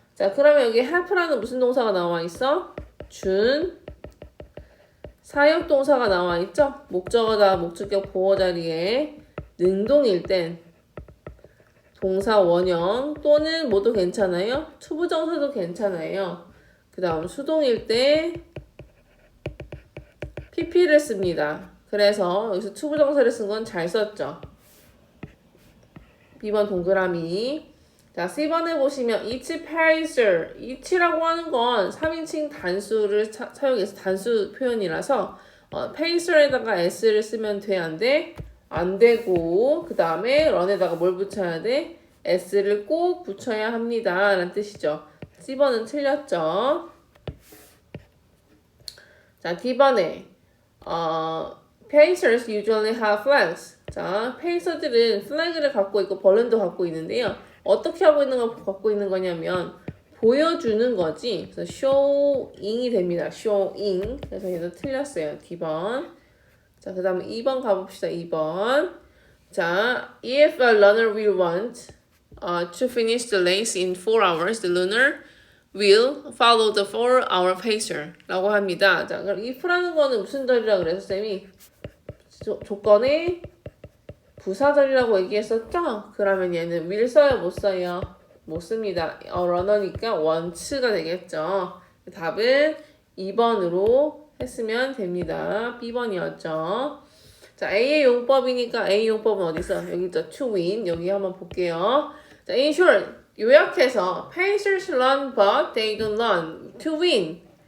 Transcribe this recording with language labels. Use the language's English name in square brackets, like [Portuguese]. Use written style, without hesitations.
[Korean] 자, 그러면 여기 help라는 무슨 동사가 나와 있어? 사역동사가 나와 있죠? 목적어다 목적격 보호 자리에 능동일 땐 동사 원형 또는 뭐도 괜찮아요. 투부정사도 괜찮아요. 그 다음 수동일 때 pp를 씁니다. 그래서 여기서 투부정사를 쓴 건 잘 썼죠. B번 동그라미. 자, C번에 보시면 each pacer, each라고 하는 건 3인칭 단수를 사용해서 단수 표현이라서 pacer에다가 s를 쓰면 돼, 안 돼? 안 되고 그 다음에 run에다가 뭘 붙여야 돼? s를 꼭 붙여야 합니다 라는 뜻이죠. C번은 틀렸죠. [English] 자, D번에 pacers usually have flags. [Korean] 자, 페이서들은 플래그를 갖고 있고 벌룬도 갖고 있는데요. 어떻게 하고 있는 걸 갖고 있는 거냐면 보여주는 거지. 그래서 showing이 됩니다. showing. 그래서 얘도 틀렸어요. D번. 자, 그 다음에 2번 가봅시다. [English] 2번. 자, if a runner will want to finish the race in 4 hours, the runner will follow the 4-hour pacer [Korean] 라고 합니다. 자, 그럼 if라는 거는 무슨 절이라고 그래서 쌤이 조건에 부사절이라고 얘기했었죠? 그러면 얘는 will 써요? 못 써요? 못 씁니다. runner니까 want가 되겠죠. 답은 2번으로 했으면 됩니다. B번이었죠. 자, A의 용법이니까 A 용법은 어디 있어? 여기 있죠. to win. 여기 한번 볼게요. [English] 자, in short, [Korean] 요약해서 [English] pacers run but they don't run to win.